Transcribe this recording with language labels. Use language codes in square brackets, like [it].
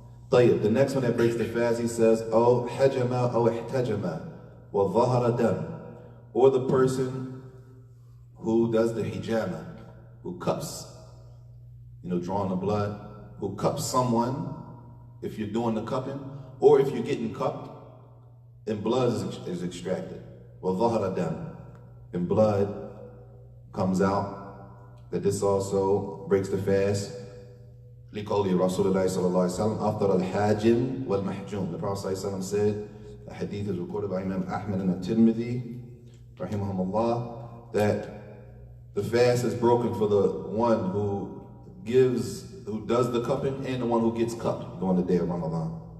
[en] طيب, the next one that breaks the fast, he says, [ar] أو حجم أو احتجم وظهر دم, [en] or the person who does the hijama, who cups, you know, drawing the blood, who cups someone, if you're doing the cupping, or if you're getting cupped, and blood is extracted. [ar] وظهر دم, [en] and blood comes out, that this also breaks the fast. [ar] لقول رسول الله صلى الله عليه وسلم أفطر الحاجم والمحجوم. [en] The Prophet ﷺ said, a hadith is recorded by Imam Ahmad and At-Tirmidhi, rahimahumullah, that the fast is broken for the one who does the cupping and the one who gets cupped during the day of Ramadan.